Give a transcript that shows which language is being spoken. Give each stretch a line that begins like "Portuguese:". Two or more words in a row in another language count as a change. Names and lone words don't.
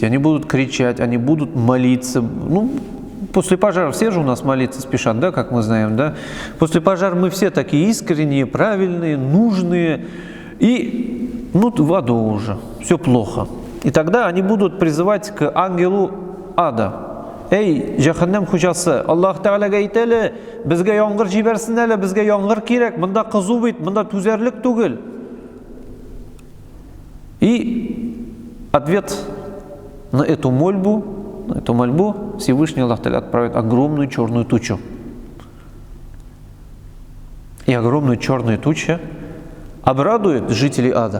Russian: Они будут кричать, они будут молиться. После пожара все же у нас молиться спешат, да, как мы знаем, да? После пожара мы все такие искренние, правильные, нужные. И, в аду уже, все плохо. И тогда они будут призывать к ангелу ада.
Tatar: Эй, жаханнам хуҗасы, Аллах Тәгаләгә әйт әле, безгә яңгыр җибәрсен әле, безгә яңгыр кирәк, монда кызу бит, монда түзәрлек түгел.
Russian: И ответ на эту мольбу Всевышний Аллах Та'аля отправит огромную черную тучу. И огромная черная туча обрадует жителей ада.